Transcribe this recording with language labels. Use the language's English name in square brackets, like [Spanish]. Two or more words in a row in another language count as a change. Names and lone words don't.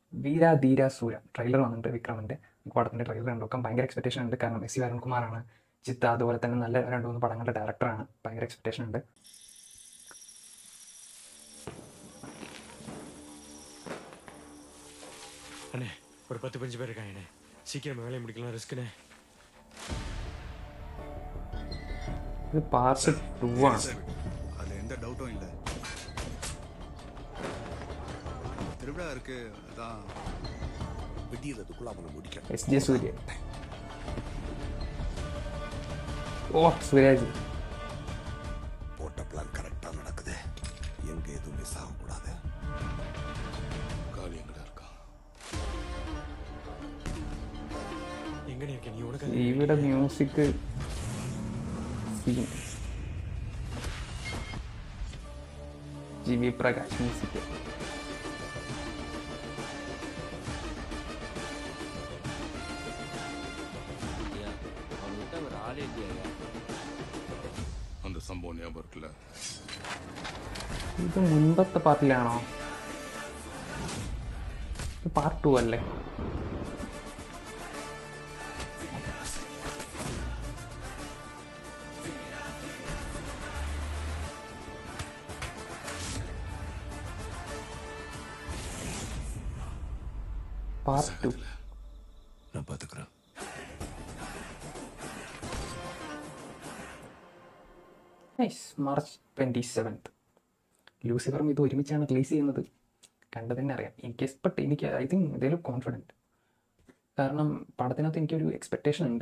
[Malayalam] വീര ധീര സൂര ട്രെയിലർ വന്നിട്ടുണ്ട് വിക്രമിൻ്റെ. പടത്തിൻ്റെ ട്രെയിലർ കണ്ടോക്കാം. ഭയങ്കര എക്സ്പെക്ടേഷൻ ഉണ്ട്. കാരണം എസ് സി അരുൺകുമാറാണ് ചിത്ത, അതുപോലെ തന്നെ നല്ല 2-3 പടങ്ങളുടെ ഡയറക്ടറാണ്. ഭയങ്കര എക്സ്പെക്ടേഷൻ ഉണ്ട്. [Tamil] அண்ணே ஒரு 10-15 பேர் இருக்காங்கண்ணே. சீக்கிரம் வேலையை முடிக்கலாம், ரிஸ்க்குண்ணே. [Malayalam] ഇത് പാർട്ട് 2 ആണ്. [Tamil] அதில் எந்த டவுட்டும் இல்லை. திருவிழா இருக்கு, அதான் விடியறதுக்குள்ள அவனை முடிக்கணும். [Malayalam] എസ് ജെ സൂര്യ. ഓ സൂര്യാജ്. [Tamil] போட்ட பிளான் கரெக்டா நடக்குது. எங்க எதுவும் மிஸ் ஆகக்கூடாது. காலி எங்கடா இருக்கா? எங்கண்ணே இருக்க நீ? உனக்கு [Malayalam] ഇവിടെ മ്യൂസിക് സീൻ ജി വി പ്രകാശ് മ്യൂസിക്. [Tamil] அந்த சம்பவம் ஞாபகம் இருக்குல்ல? [Malayalam] ഇത് മുൻപത്തെ പാർട്ടിലാണോ? ഇത് പാർട്ട് 2 അല്ലേ? പാർട്ട് 2. [Tamil] நான் பாத்துக்கிறேன். [Malayalam] മാർച്ച് 27 ലൂസിഫറും ഇത് ഒരുമിച്ചാണ് റിലീസ് ചെയ്യുന്നത്. കണ്ടു തന്നെ അറിയാം. എനിക്ക് [English] I think [Malayalam] ഇതിൽ കോൺഫിഡൻറ്റ്. കാരണം പടത്തിനകത്ത് എനിക്കൊരു എക്സ്പെക്ടേഷൻ ഉണ്ട്.